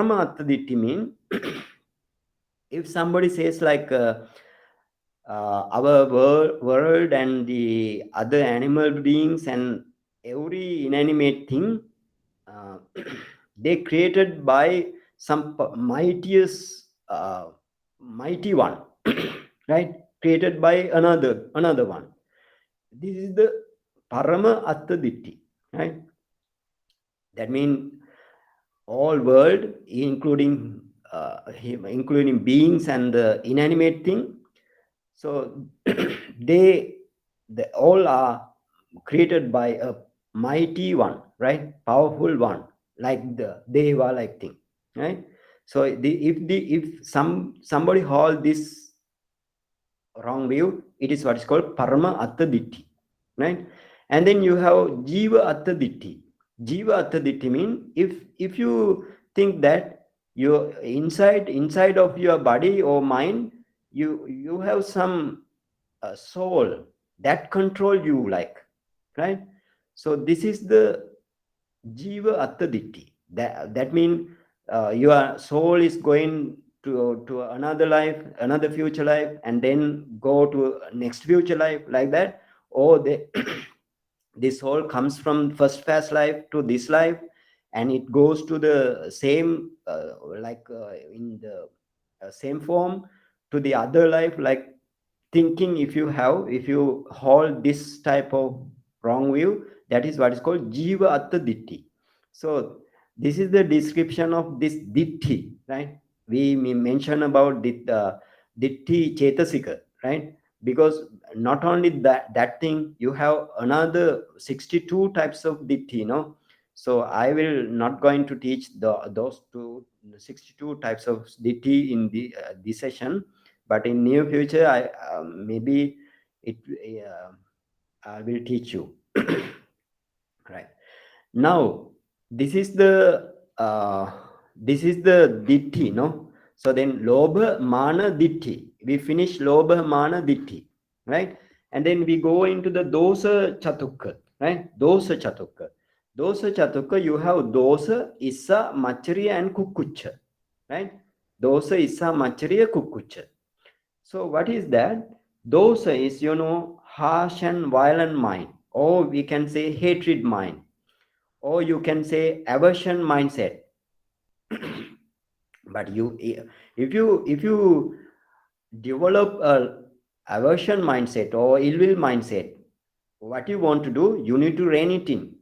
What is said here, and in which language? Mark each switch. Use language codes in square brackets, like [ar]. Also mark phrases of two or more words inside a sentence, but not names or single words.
[pi] Parama attaditti [en] mean if somebody says like our world and the other animal beings and every inanimate thing, they created by some mighty one, right? Created by another one. This is the [pi] parama atta ditti, [en] right? That means all world, including beings and the inanimate thing. So they all are created by a mighty one, right? Powerful one, like the deva like thing, right? So if somebody hold this wrong view, it is what is called [pi] parama atta ditti, [en] right? And then you have [pi] jiva atta ditti. Jiva atta ditti [en] mean if you think that you inside of your body or mind, you have some soul that control you, like, right? So this is the [pi] jiva atta ditti. [en] That means your soul is going to another life, another future life, and then go to next future life, like that. Or they this soul comes from first past life to this life, and it goes to the same in the same form to the other life, like thinking. If you hold this type of wrong view, that is what is called [pi] jiva atta ditti. [en] So this is the description of this ditti, right? We mention about [pi] ditti chetasika, [en] right? Because not only that thing, you have another 62 types of ditti, so I will not going to teach those 62 types of ditti in this session, but in near future I maybe it I will teach you. Right now, this is the ditti, no? So then [pi] lobha mana ditti, [en] we finish [pi] lobha mana ditti, [en] right? And then we go into the [pi] dosa chatukka, [en] right? [pi] Dosa chatukka, [en] you have [pi] dosa, issa, machariya and kukkucha, right? Dosa, issa, machariya, kukkucha. [en] So what is that? Dosa is, harsh and violent mind, or we can say hatred mind, or you can say aversion mindset. But if you develop a aversion mindset or ill will mindset, what you want to do, you need to rein it in.